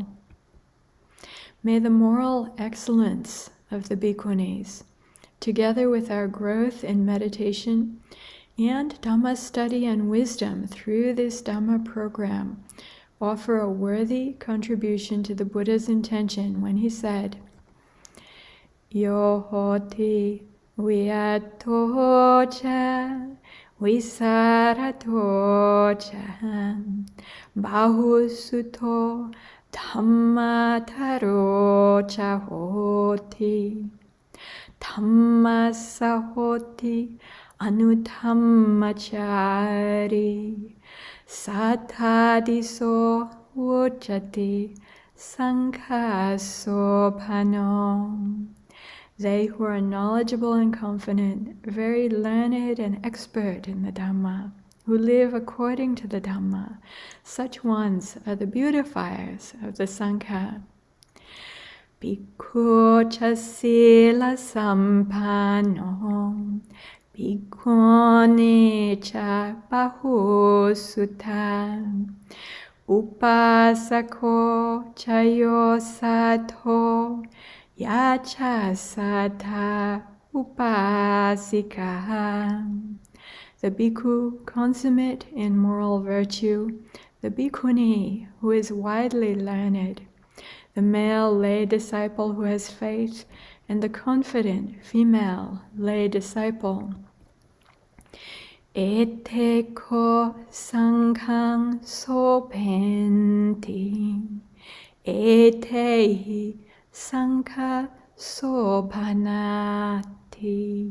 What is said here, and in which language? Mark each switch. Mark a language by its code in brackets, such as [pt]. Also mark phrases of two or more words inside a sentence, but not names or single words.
[en] May the moral excellence of the Bhikkhunis, together with our growth in meditation and Dhamma study and wisdom through this Dhamma program, offer a worthy contribution to the Buddha's intention when he said, [pi] Yo hoti viyatocha visaratocha bahusuto Dhammadharocha hoti Dhammasahoti anudhammachari Sathadiso uchati Sanghasopanam. [en] They who are knowledgeable and confident, very learned and expert in the Dhamma, who live according to the Dhamma, such ones are the beautifiers of the Sangha. [pi] Bhikkhu cha sila sampano Bhikkhuni cha bahusutta upasako chayo sato yacha sata upasika. [en] The bhikkhu consummate in moral virtue, the bhikkhuni who is widely learned, the male lay disciple who has faith, and the confident female lay disciple. [pi] Ete ko sanghang sopenti, Etehi Sangha Sobhanati.